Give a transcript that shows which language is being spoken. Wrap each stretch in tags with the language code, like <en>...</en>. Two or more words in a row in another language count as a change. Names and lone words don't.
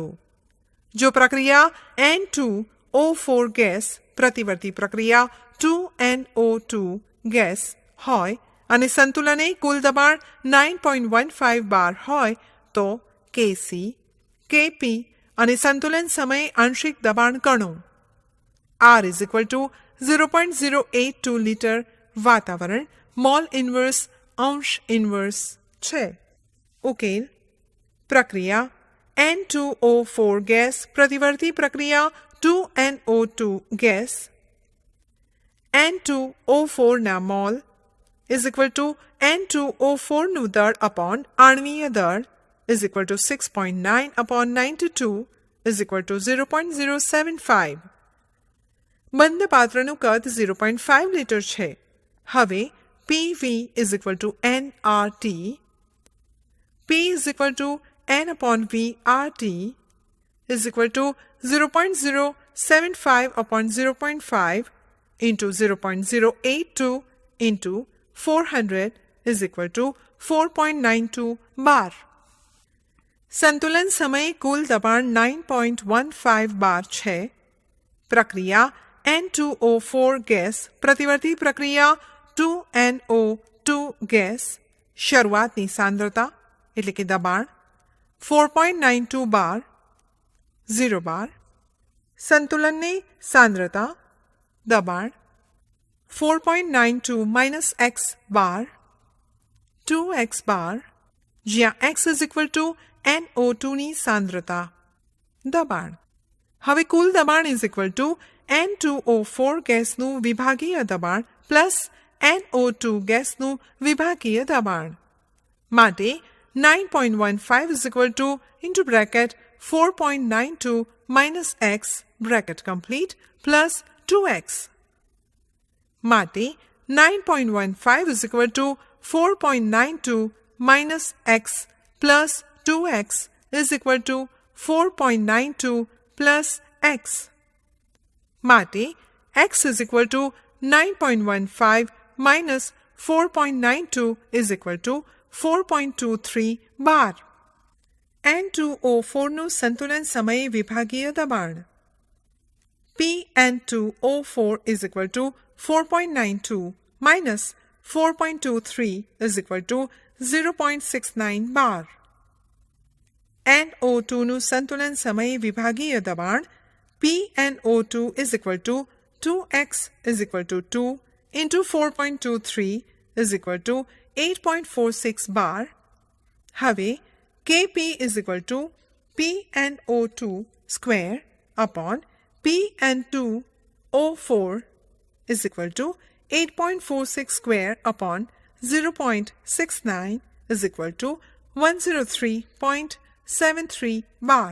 <gu>જો પ્રક્રિયા N2O4 ગેસ પ્રતિવર્તી પ્રક્રિયા 2NO2 ગેસ હોય અને સંતુલને કુલ દબાણ 9.15 બાર હોય તો Kc, Kp અને સંતુલન સમયે આંશિક દબાણ ગણો.</gu> <en>R is equal to</en> <gu>0.082 લીટર વાતાવરણ મોલ ઇન્વર્સ અંશ ઇન્વર્સ છે. ઉકેલ પ્રક્રિયા N2O4 ગેસ પ્રતિવર્તી પ્રક્રિયા 2NO2 ગેસ N2O4 ના મોલ</gu> <en>is equal to</en> <gu>N2O4 નું દળ અપોન આણ્વીય દળ</gu> <en>is equal to 6.9 upon 92 is equal to</en> <gu>0.075. બંધ પાત્રનું કદ 0.5 લીટર છે.</gu> <en>હવે PV is equal to nRT, P is equal to N upon V RT is equal to 0.075 upon 0.5 into 0.082 into 400 is equal to 4.92 bar.</en> <gu>સંતુલન સમયે કુલ દબાણ 9.15 બાર છે. પ્રક્રિયા N2O4 ગેસ પ્રતિવર્તી પ્રક્રિયા 2NO2 ગેસ શરૂઆતની સાંદ્રતા એટલે કે દબાણ 4.92 બાર 0 બાર. સંતુલનની સાંદ્રતા દબાણ 4.92</gu> <en>minus x bar</en> <gu>2x bar જ્યાં x</gu> <en>is equal to</en> <gu>NO2 ની સાંદ્રતા દબાણ. હવે કુલ દબાણ</gu> <en>is equal to</en> <gu>N2O4 ગેસનું વિભાગીય દબાણ પ્લસ NO2 ગેસનું વિભાગીય દબાણ.</gu> <en>માટે 9.15 is equal to into bracket 4.92 minus x bracket complete plus 2x. માટે 9.15 is equal to 4.92 minus x plus 2x is equal to 4.92 plus x. માટે x is equal to 9.15 minus 4.92 is equal to 4.23 bar. N2O4</en> <gu>નું સંતુલન સમયે વિભાગીય દબાણ</gu> <en>PN2O4 is equal to 4.92 minus 4.23 is equal to 0.69 bar. NO2</en> <gu>નું સંતુલન સમયે વિભાગીય દબાણ</gu> <en>PNO2 is equal to 2x is equal to 2 into 4.23 is equal to 8.46 bar. હવે Kp is equal to PNO2 square upon PN2O4 is equal to 8.46 square upon 0.69 is equal to 103.73 bar.</en>